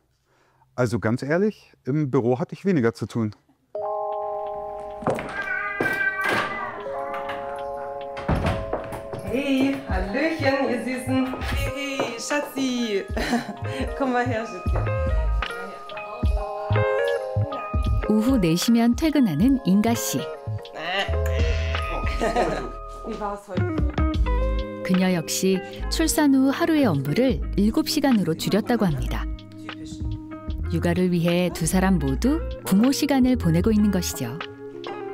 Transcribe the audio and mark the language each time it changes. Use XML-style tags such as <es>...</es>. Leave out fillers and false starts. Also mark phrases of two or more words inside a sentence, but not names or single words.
<de>Also ganz ehrlich, im Büro hatte ich weniger zu tun. Hey, Hallöchen, ihr Süßen. Hey, Schatzi. Komm mal her, Schützchen.</de> <ko>오후 4시면 퇴근하는 인가 씨.</ko> <de>Wie war's heute?</de> <ko>그녀 역시 출산 후 하루의 업무를 7시간으로 줄였다고 합니다. 육아를 위해 두 사람 모두 부모 시간을 보내고 있는 것이죠.</ko>